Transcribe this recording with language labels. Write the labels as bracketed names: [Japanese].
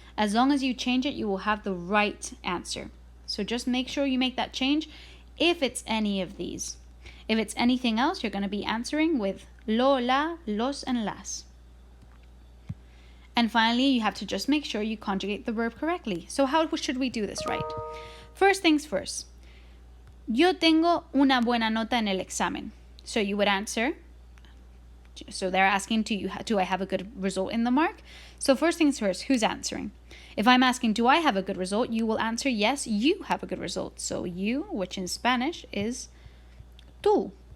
[English] As long as you change it, you will have the right answer. So just make sure you make that change if it's any of these. If it's anything else, you're going to be answering with lo, la, los, and las. And finally, you have to just make sure you conjugate the verb correctly. So how should we do this right? First things first. [Spanish] Yo tengo una buena nota en el examen. [English] So you would answer, so they're asking, do I have a good result in the mark? So first things first, who's answering? If I'm asking, do I have a good result? You will answer, yes, you have a good result. So you, which in Spanish is tú.